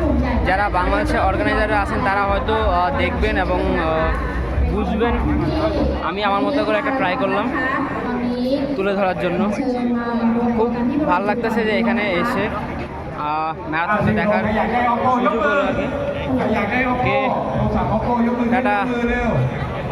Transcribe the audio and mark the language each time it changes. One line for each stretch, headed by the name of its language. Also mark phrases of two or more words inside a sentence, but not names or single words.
Bangla: যারা বাংলাদেশের অর্গানাইজাররা আছেন তারা হয়তো দেখবেন এবং বুঝবেন। আমি আমার মতো করে একটা ট্রাই করলাম তুলে ধরার জন্য। খুব ভালো লাগতেছে যে এখানে এসে ম্যারাথনটা দেখার সুযোগ হলো আর কি।
Thai: อยากได้ Oppo โทรศัพท์ Oppo ยกมือขึ้น
Bangla: টাটা।
Thai: เร็ว